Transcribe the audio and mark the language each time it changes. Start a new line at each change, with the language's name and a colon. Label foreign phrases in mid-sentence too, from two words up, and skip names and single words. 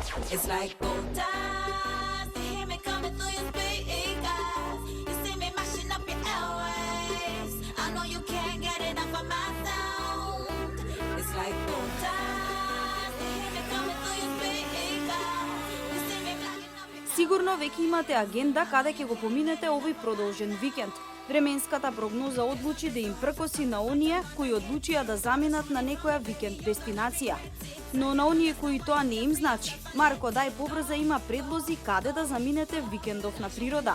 English: It's like gold dust. You hear me coming through your speakers. You see me mashing up your airwaves. I know you can't get enough of my sound. It's like gold dust. You hear me coming through your speakers. You see me blacking up your
Macedonian: Сигурно веќе имате агенда каде ќе го поминете овој продолжен викенд. Временската прогноза одлучи да им пркоси на оние кои одлучија да заминат на некоја викенд дестинација. Но на оние кои тоа не им значи, Марко Дај побрза има предлози каде да заминете викендов на природа.